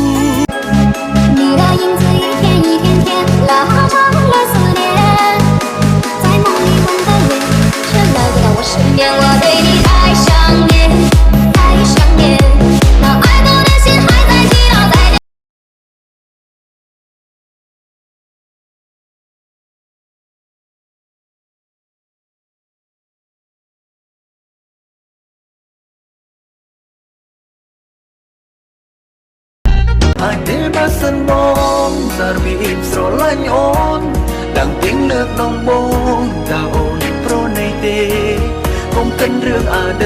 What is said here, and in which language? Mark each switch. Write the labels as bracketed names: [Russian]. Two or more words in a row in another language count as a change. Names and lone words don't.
[Chinese] 你的影子一天一天天拉长了思念，在梦里梦的脸，却来不到我身边。我对你太想念，太想念，那爱过的心还在祈祷在。 [Khmer] អាចទេបើសិនបងសារវីបស្រឡាញ់អូនដឹងទៀងលើកដំបូងតើអូនប្រណីទេកុំកិនរឿងអតីត